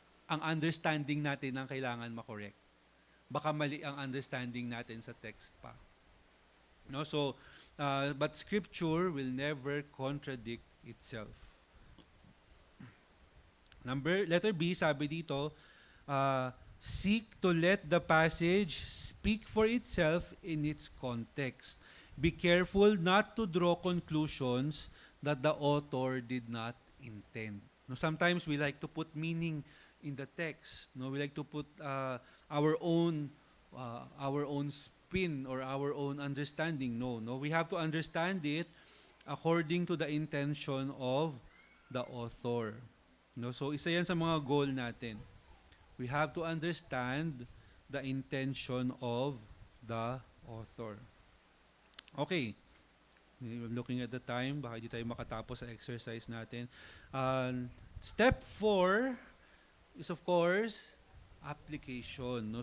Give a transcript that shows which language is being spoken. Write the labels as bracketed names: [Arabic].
[Filipino] ang understanding natin ang kailangan makorek. Baka mali ang understanding natin sa text pa. No? [English] So, but Scripture will never contradict itself. Letter B, [Filipino] sabi dito, [English] seek to let the passage speak for itself in its context. Be careful not to draw conclusions that the author did not intend. No, sometimes we like to put meaning in the text. No, we like to put our own spin or our own understanding. No, we have to understand it according to the intention of the author. [Filipino] No, so isa yan sa mga goal natin. [English] We have to understand the intention of the author. Okay. Looking at the time, [Filipino] baka hindi tayo makatapos sa exercise natin. [English] Step 4 is of course application. No?